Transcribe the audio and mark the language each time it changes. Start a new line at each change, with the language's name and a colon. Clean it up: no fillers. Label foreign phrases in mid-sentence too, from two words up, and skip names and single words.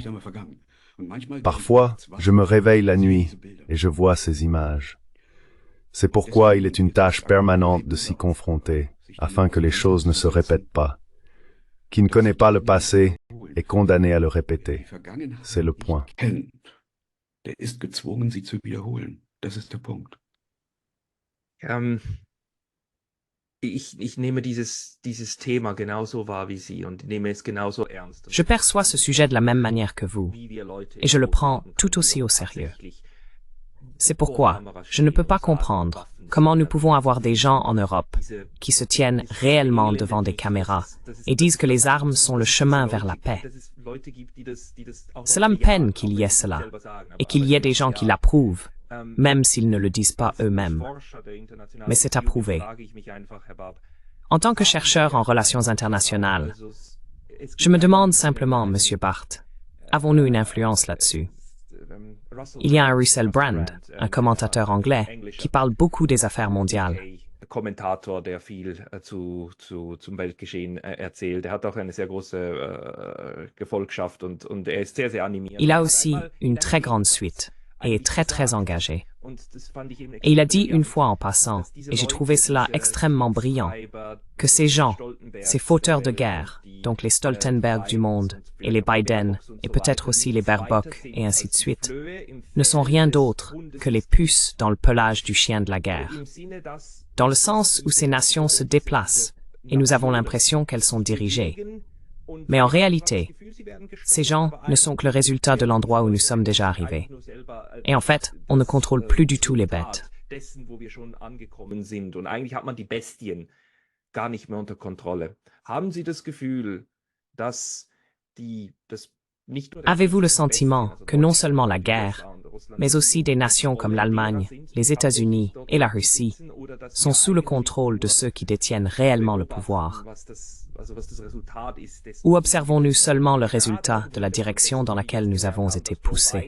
French: Parfois, je me réveille la nuit et je vois ces images. C'est pourquoi il est une tâche permanente de s'y confronter, afin que les choses ne se répètent pas. Qui ne connaît pas le passé est condamné à le répéter. C'est le point.
German: Der ist gezwungen, sie zu wiederholen. Das ist der Punkt. Ich nehme dieses Thema genauso wahr wie Sie und nehme es genauso ernst.
French: Je perçois ce sujet de la même manière que vous, et je le prends tout aussi au sérieux. C'est pourquoi je ne peux pas comprendre comment nous pouvons avoir des gens en Europe qui se tiennent réellement devant des caméras et disent que les armes sont le chemin vers la paix. Cela me peine qu'il y ait cela, et qu'il y ait des gens qui l'approuvent, même s'ils ne le disent pas eux-mêmes. Mais c'est approuvé. En tant que chercheur en relations internationales, je me demande simplement, Monsieur Barth, avons-nous une influence là-dessus? Il y a un Russell Brand, un commentateur anglais, qui parle beaucoup des affaires mondiales.
German: Kommentator, der viel zum Weltgeschehen erzählt. Er hat auch eine sehr große Gefolgschaft und er ist sehr, sehr animiert.
French: Il a aussi une très grande suite et est très, très engagé. Et il a dit une fois en passant, et j'ai trouvé cela extrêmement brillant, que ces gens, ces fauteurs de guerre, donc les Stoltenberg du monde, et les Biden, et peut-être aussi les Baerbock, et ainsi de suite, ne sont rien d'autre que les puces dans le pelage du chien de la guerre. Dans le sens où ces nations se déplacent, et nous avons l'impression qu'elles sont dirigées. Mais en réalité, ces gens ne sont que le résultat de l'endroit où nous sommes déjà arrivés. Et en fait, on ne contrôle plus du tout les bêtes.
German: Und eigentlich hat man die Bestien gar nicht mehr unter Kontrolle. Haben Sie das Gefühl, dass
French: Avez-vous le sentiment que non seulement la guerre, mais aussi des nations comme l'Allemagne, les États-Unis et la Russie sont sous le contrôle de ceux qui détiennent réellement le pouvoir? Ou observons-nous seulement le résultat de la direction dans laquelle nous avons été poussés?